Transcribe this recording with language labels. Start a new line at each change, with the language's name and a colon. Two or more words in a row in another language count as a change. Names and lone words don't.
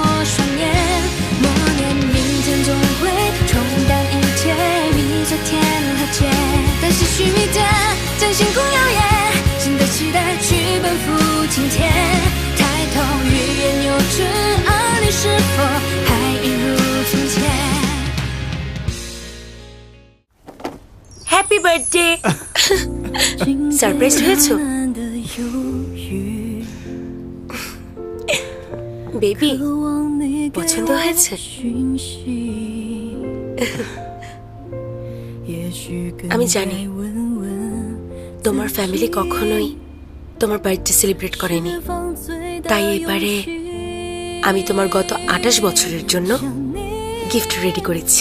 Chinese: 双眼，默念明天总会冲淡一切，比昨天和解，但是须弥间将星空耀眼，新的期待去奔赴今天，抬头欲言又止，而你是否还一如从前？
English: Happy birthday!
Bangla: সারপ্রাইজ হয়েছো? বেবি, পছন্দ হয়েছে? আমি জানি তোমার ফ্যামিলি কখনোই তোমার
English: birthday celebrate
Bangla: করেনি, তাই এবারে আমি তোমার গত 28 বছরের জন্য
English: gift ready
Bangla: করেছি।